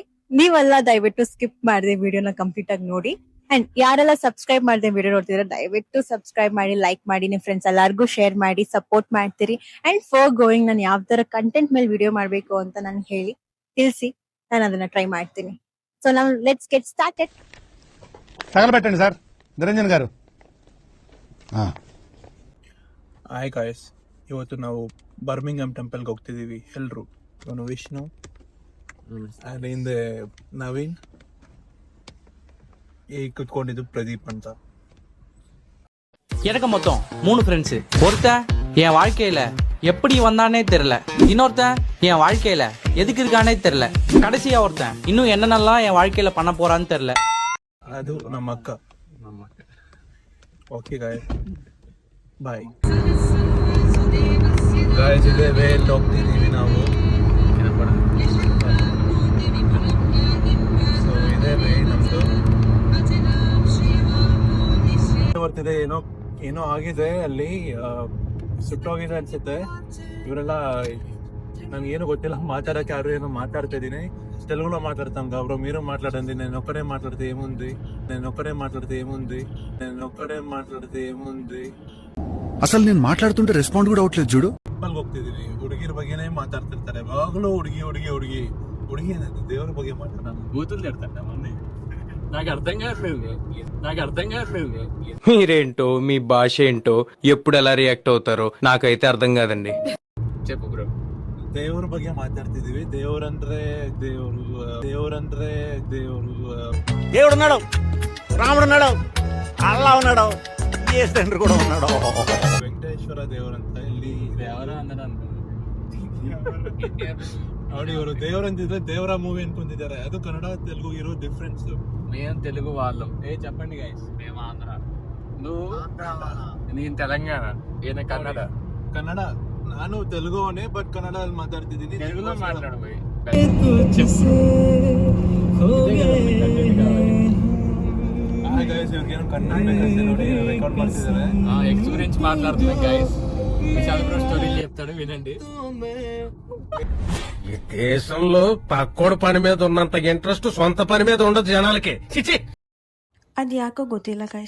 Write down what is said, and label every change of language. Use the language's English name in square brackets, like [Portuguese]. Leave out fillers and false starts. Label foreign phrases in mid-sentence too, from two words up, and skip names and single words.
[Kannada] ನೀವೆಲ್ಲ ದಯವಿಟ್ಟು ಸ್ಕಿಪ್ ಮಾಡದೆ ವಿಡಿಯೋನ ಕಂಪ್ಲೀಟ್ ಆಗಿ ನೋಡಿ. ಅಂಡ್ ಯಾರೆಲ್ಲ ಸಬ್ಸ್ಕ್ರೈಬ್ ಮಾಡದೆ ವಿಡಿಯೋ ನೋಡ್ತಿದ್ರೆ ದಯವಿಟ್ಟು ಸಬ್ಸ್ಕ್ರೈಬ್ ಮಾಡಿ, ಲೈಕ್ ಮಾಡಿ, ನಿಮ್ ಫ್ರೆಂಡ್ಸ್ ಎಲ್ಲಾರ್ಗು ಶೇರ್ ಮಾಡಿ, ಸಪೋರ್ಟ್ ಮಾಡ್ತೀರಿ. [English] and for going [Kannada] ನಾನು ಯಾವ ತರ ಕಂಟೆಂಟ್ ಮೇಲೆ ವಿಡಿಯೋ ಮಾಡ್ಬೇಕು ಅಂತ ನಾನು ಹೇಳಿ ತಿಳಿಸಿ, ನಾನು ಅದನ್ನ ಟ್ರೈ ಮಾಡ್ತೀನಿ. ಸೊ ನಾವು [English] let's get started. [Telugu] తగలబెట్టండి సార్ నిరంజన్ గారు. [English] hi guys, [Kannada] ಇವತ್ತು ನಾವು ಬರ್ಮಿಂಗಮ್ ಟೆಂಪಲ್ಗೆ ಹೋಗ್ತಿದ್ದೀವಿ ಎಲ್ಲರೂ. ಇವನು ವಿಷ್ಣು, ಆ್ಯಂಡ್ ಹಿಂದೆ ನವೀನ್, ಈಗ ಕುತ್ಕೊಂಡಿದ್ದು ಪ್ರದೀಪ್ ಅಂತ. [Tamil] எனக்கு மொத்தம் 3 ஃப்ரெண்ட்ஸ். ஒருத்தன் என் வாழ்க்கையில எப்படி வந்தானே தெரியல, இன்னொருத்தன் என் வாழ்க்கையில எதுக்கு இருக்கானே தெரியல, கடைசியா ஒருத்தன் இன்னும் என்னென்னலாம் என் வாழ்க்கையில பண்ண போறான்னு தெரியல. [Kannada] ಅದು ನಮ್ಮ ಅಕ್ಕ. [English] okay guys, bye guys. [Kannada] ಇದೇ ವೇಲ್ ಹೋಗ್ತಿದ್ದೀವಿ ನಾವು. ಸೊ ಇದೇ ವೇ ನಮ್ಮದು. ಬರ್ತಿದೆ, ಏನೋ ಆಗಿದೆ ಅಲ್ಲಿ, ಸುಟ್ಟೋಗಿದೆ ಅನ್ಸುತ್ತೆ. ಇವರೆಲ್ಲ ನನಗೇನು ಗೊತ್ತಿಲ್ಲ, మాట్లాడక ಯಾರು ಏನೋ మాట్లాడుతా ఇದ್ದೀನಿ. [Telugu] తెలుగులో మాట్లాడతాం కాబట్టి మీరు మాట్లాడండి. నేను ఒక్కడే మాట్లాడితే ఏముంది. అసలు నేను మాట్లాడుతుంటే రెస్పాండ్ కూడా అవట్లేదు చూడు. [Kannada] ಟೆಂಪಲ್ಗೆ ಹೋಗ್ತಿದೀವಿ, ಹುಡುಗಿರ ಬಗ್ಗೆನೇ ಮಾತಾಡ್ತಿರ್ತಾರೆ ಯಾವಾಗಲೂ. ಹುಡುಗಿ ದೇವ್ರ ಬಗ್ಗೆ ಮಾತಾಡೋಣ. [Telugu] బూతులు తిడతాడు మంది. నాకు అర్థం కావట్లేదు. మీరేంటో మీ భాష ఏంటో ఎప్పుడు ఎలా రియాక్ట్ అవుతారో నాకైతే అర్థం కాదండి. చెప్పు బ్రో. [Kannada] ದೇವ್ರ ಬಗ್ಗೆ ಮಾತಾಡ್ತಿದೀವಿ. ದೇವ್ರಂದ್ರೆ [Telugu] దేవుడున్నాడు, రాముడున్నాడు, అల్లా ఉన్నాడు, యేసు కూడా ఉన్నాడు. [Kannada] ವೆಂಕಟೇಶ್ವರ ದೇವರಂತ ಇಲ್ಲಿ [Telugu] ఎవరో అన్నాడు [Kannada] ನೋಡಿ. ಇವರು ದೇವರಂತಿದ್ರೆ ದೇವರ ಮೂವಿ ಅನ್ಕೊಂಡಿದ್ದಾರೆ. ಅದು ಕನ್ನಡ ತೆಲುಗು ಇರೋ ಡಿಫ್ರೆನ್ಸ್. [Telugu] మేము తెలుగు వాళ్ళం. చెప్పండి గైస్. మేము ఆంధ్ర, నువ్వు నేను తెలంగాణ, ఈయన కన్నడ. [Kannada] ನಾನು ತೆಲುಗುನೇ, ಬಟ್ ಕನ್ನಡದಲ್ಲಿ ಮಾತಾಡ್ತಿದ್ದೀನಿ. [Telugu] తెలుగులో మాట్లాడబోయి [Kannada] ಇವ್ರಿಗೇನು ಕನ್ನಡ ಬೇಕಂತೆ ನೋಡಿ, ರೆಕಾರ್ಡ್ ಮಾಡ್ತಿದ್ದಾರೆ. [Telugu] ఎక్స్ గురించి మాట్లాడుతున్నాం గైస్. విశాల్ బ్రో స్టోరీలు చెప్తాడు, వినండి. ఈ దేశంలో పక్కోడు పని మీద ఉన్నంత ఇంట్రెస్ట్ సొంత పని మీద ఉండదు జనాలకి. [Kannada] ಅದು ಯಾಕೋ ಗೊತ್ತಿಲ್ಲ ಗೈಸ್.